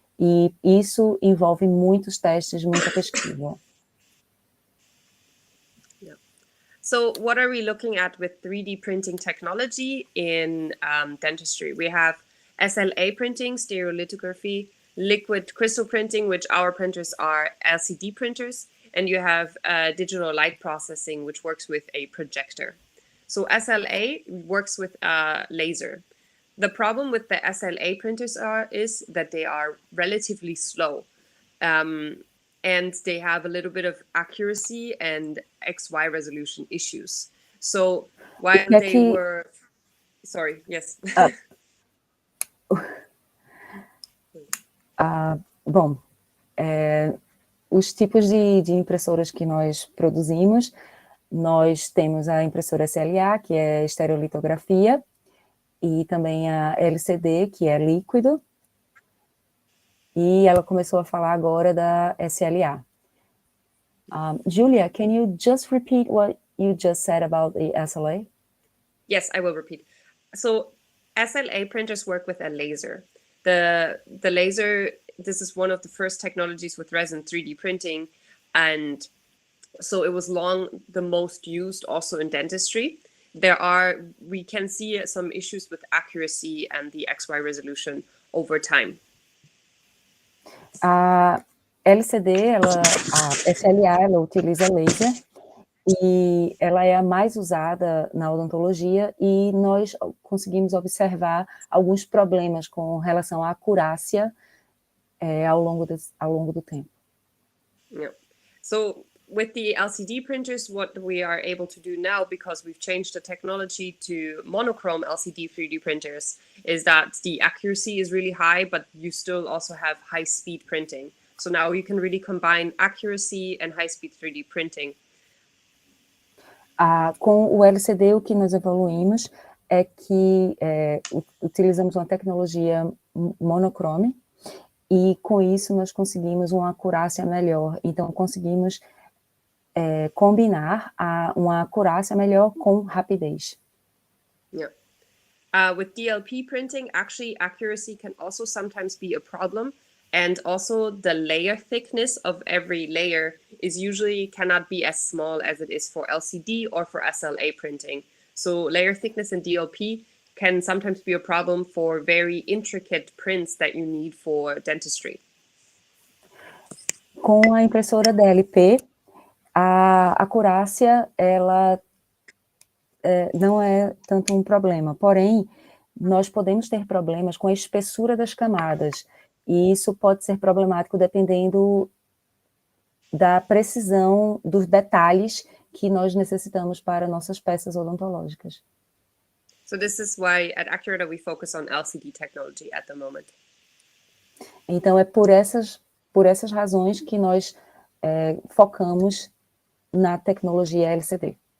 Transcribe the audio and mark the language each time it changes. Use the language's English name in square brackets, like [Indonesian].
[Portuguese] E isso envolve muitos testes, muita pesquisa. [English] So what are we looking at with 3D printing technology in dentistry? We have SLA printing, stereolithography, liquid crystal printing, which our printers are LCD printers, and you have digital light processing, which works with a projector. So SLA works with a laser. The problem with the SLA printers is that they are relatively slow, and they have a little bit of accuracy and XY resolution issues. So while they were... Sorry, yes. [Portuguese] Bom, os tipos de impressoras que nós produzimos, nós temos a impressora SLA, que é estereolitografia, e também a LCD, que é líquido, e ela começou a falar agora da SLA. [English] Julia, can you just repeat what you just said about the SLA? Yes, I will repeat. So SLA printers work with a laser. The laser, this is one of the first technologies with resin 3D printing, and so it was long the most used also in dentistry. We can see some issues with accuracy and the XY resolution over time. [Portuguese] A LCD, a SLA, ela utiliza laser, e ela é a mais usada na odontologia, e nós conseguimos observar alguns problemas com relação à acurácia ao longo do tempo. [English] Yeah. So with the LCD printers, what we are able to do now, because we've changed the technology to monochrome LCD 3D printers, is that the accuracy is really high, but you still also have high-speed printing. So now you can really combine accuracy and high-speed 3D printing. [Portuguese] Com o LCD, o que nós evoluímos é que utilizamos uma tecnologia monochrome, e com isso nós conseguimos uma acurácia melhor. Então, conseguimos combinar uma acurácia melhor com rapidez. [English] Yeah. With DLP printing, actually, accuracy can also sometimes be a problem. And also the layer thickness of every layer cannot be as small as it is for LCD or for SLA printing. So layer thickness in DLP can sometimes be a problem for very intricate prints that you need for dentistry. [Portuguese] Com a impressora DLP, a acurácia, ela não é tanto um problema, porém, nós podemos ter problemas com a espessura das camadas, e isso pode ser problemático dependendo da precisão dos detalhes que nós necessitamos para nossas peças odontológicas. [English] So this is why at Ackuretta we focus on LCD technology at the moment. [Portuguese] Então, é por essas razões que nós focamos na tecnologia LCD.